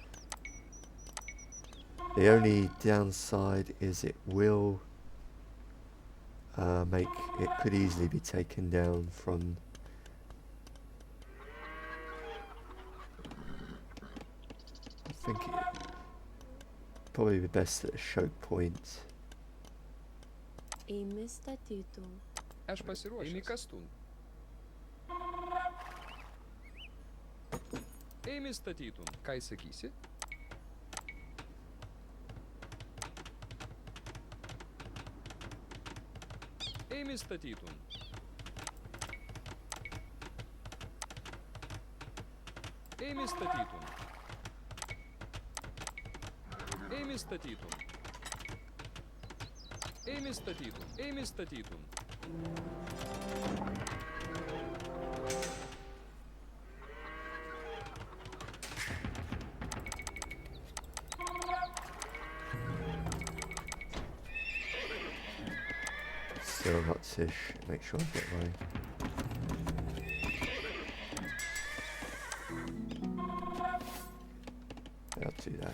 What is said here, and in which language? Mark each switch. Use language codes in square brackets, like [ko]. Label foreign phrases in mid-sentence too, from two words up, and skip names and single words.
[en] The only downside is it will it could easily be taken down from I think it probably be best at a choke point. [lt] Aš pasiruošęs. Eimi statytum. Ką įsakysi? Eimi statytum. Eimi statytum. Eimi statytum. Eimi statytum. Eimi statytum. [en] Still got to make sure I get my I'll do that.